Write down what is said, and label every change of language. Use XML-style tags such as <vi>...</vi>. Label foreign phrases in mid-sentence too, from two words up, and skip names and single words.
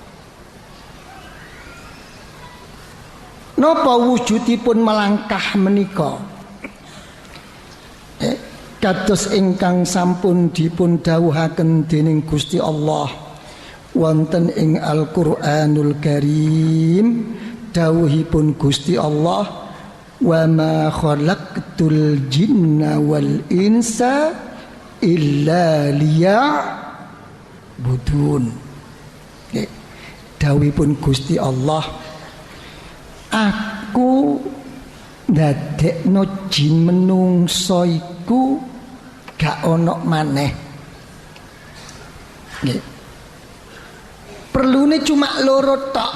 <jv>Napa wujudipun melangkah menika? Kados ingkang sampun dipun dawuhaken dening Gusti Allah wonten ing Al-Qur'anul Karim, dawuhipun Gusti Allah,</jv> <ar>وما خلقت الجن والإنس إلا ليعبدون.</ar> <jv>Dawuhipun Gusti Allah, aku ndadekno jin menungso iku gak ono maneh. Nggih. Perlune cuma loro tok.</jv>